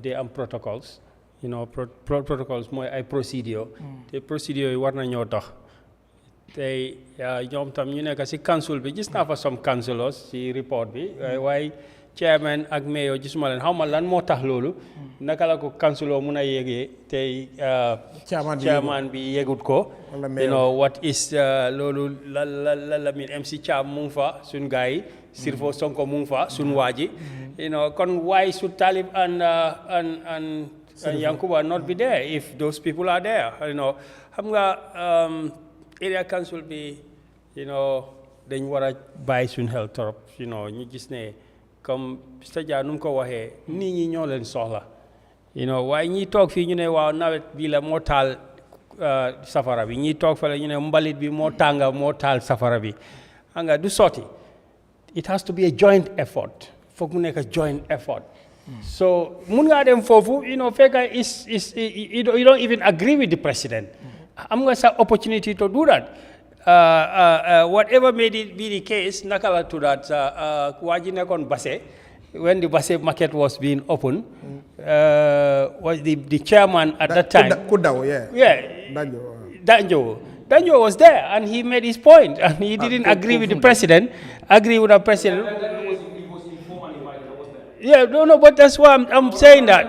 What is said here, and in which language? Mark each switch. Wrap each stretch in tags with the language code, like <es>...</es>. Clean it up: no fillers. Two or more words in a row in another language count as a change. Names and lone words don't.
<wo>dee am protocols protocols mooy ay procédure te procédure yi war na ñoo dox tey ñoom tam ñu nekk si council bi gis naa fa some councilors si report bi waaye chairman ak mayor gisuma leen xaw ma lan moo tax loolu naka la ko councilor mun a yégee tey chairman bi yégut ko</wo> <en>what is</en> <wo>loolu la min MC Cham mu ngi fa suñ gars yi Sirfo Sonko mu ngi fa suñ waaji kon</wo> <en>why should Talib and Yankuba not be there if those people are there</en> <wo>xam nga</wo> <en>area council</en> <wo>bi dañ war a bàyyi suñ xel trop ñu gis ne comme Mr. Jah nu mu ko waxee nit ñi ñoo leen soxla waaye ñi toog fii ñu ne waaw nawet bi la moo taal safara bi ñi toog fa la ñu ne mbalit bi moo tànga moo taal safara bi xam nga du sotti</wo> <en>it has to be a joint effort</en> <wo>foog mu nekk</wo> <en>joint effort</en> <wo>so mun ngaa dem foofu fekka</wo> <en>you don't even agree with the president</en> <wo>am nga sa</wo> <en>opportunity to do that whatever may be the case</en> <wo>naka la tuddaat waa ji nekkoon Basse</wo> <en>when the Basse market was being opened was the chairman at that time</en> <wo>Kudaw</wo> <en>Danjo was there and he made his point and he didn't agree with the president yeah no but that's why I'm saying that</en>